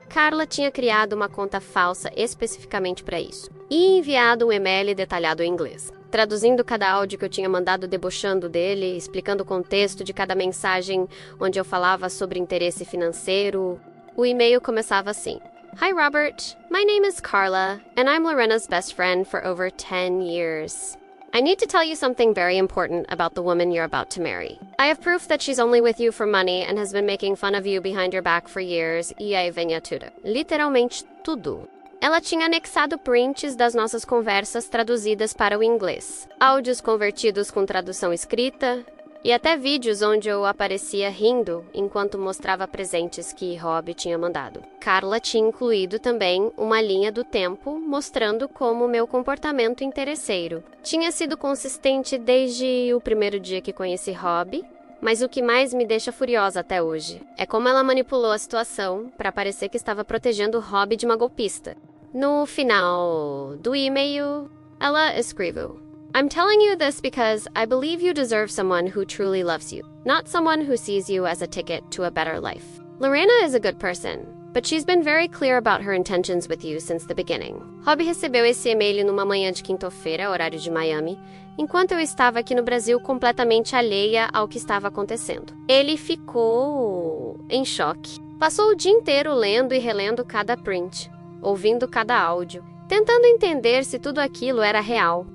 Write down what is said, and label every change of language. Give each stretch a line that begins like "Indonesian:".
Portuguese: Carla tinha criado uma conta falsa especificamente para isso e enviado um e-mail detalhado em inglês, traduzindo cada áudio que eu tinha mandado debochando dele, explicando o contexto de cada mensagem onde eu falava sobre interesse financeiro. O e-mail começava assim:
English: Hi, Robert. My name is Carla, and I'm Lorena's best friend for over 10 years. I need to tell you something very important about the woman you're about to marry. I have proof that she's only with you for money and has been making fun of you behind your back for years,
Portuguese: e aí vem a tudo. Literalmente tudo. Ela tinha anexado prints das nossas conversas traduzidas para o inglês, áudios convertidos com tradução escrita, e até vídeos onde eu aparecia rindo enquanto mostrava presentes que Rob tinha mandado. Carla tinha incluído também uma linha do tempo mostrando como meu comportamento interesseiro tinha sido consistente desde o primeiro dia que conheci Rob, mas o que mais me deixa furiosa até hoje é como ela manipulou a situação para parecer que estava protegendo Rob de uma golpista. No final do e-mail, ela escreveu:
English: I'm telling you this because I believe you deserve someone who truly loves you, not someone who sees you as a ticket to a better life. Lorena is a good person, but she's been very clear about her intentions with you since the beginning.
Portuguese: Rob recebeu esse e-mail numa manhã de quinta-feira, horário de Miami, enquanto eu estava aqui no Brasil completamente alheia ao que estava acontecendo. Ele ficou em choque. Passou o dia inteiro lendo e relendo cada print, ouvindo cada áudio, tentando entender se tudo aquilo era real.